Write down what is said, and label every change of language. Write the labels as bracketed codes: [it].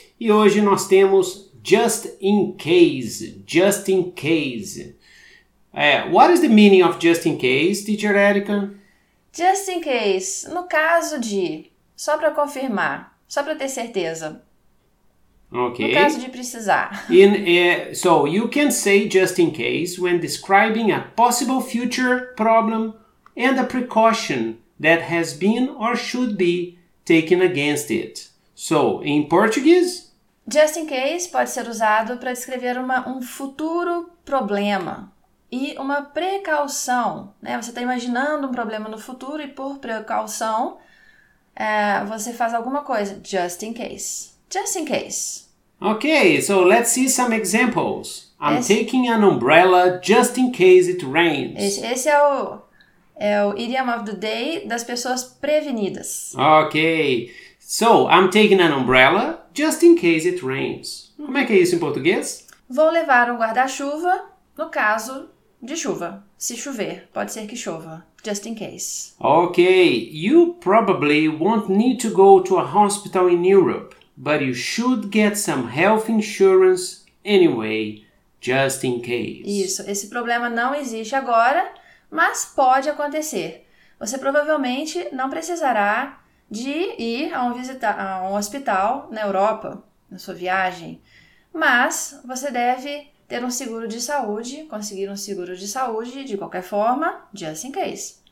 [pt] E hoje nós temos [en] just in case, just in case. What is the meaning of just in case, teacher Erica? [pt] Just in case, no caso de, só para confirmar, só para ter certeza. [en] Okay. [pt] No caso de precisar. [en] So, you can say just in case when describing a possible future problem and a precaution that has been or should be taken against it. So, in Portuguese? [pt] Just in case pode ser usado para descrever um futuro problema e uma precaução. Né? Você está imaginando um problema no futuro e por precaução você faz alguma coisa. [en] Just in case. Just in case. Okay, so let's see some examples. I'm taking an umbrella just in case it rains. [pt] Esse é o [en] idiom of the day [pt] das pessoas prevenidas. [en] Okay, so I'm taking an umbrella just in case it rains. [pt] Como é que é isso em português? Vou levar um guarda-chuva no caso de chuva. Se chover, pode ser que chova. Just in case. [en] Okay, you probably won't need to go to a hospital in Europe. But you should get some health insurance anyway, just in case. [pt] Isso, esse problema não existe agora, mas pode acontecer. Você provavelmente não precisará de ir a um hospital na Europa, na sua viagem. Mas você deve ter um seguro de saúde, conseguir um seguro de saúde, de qualquer forma, just in case.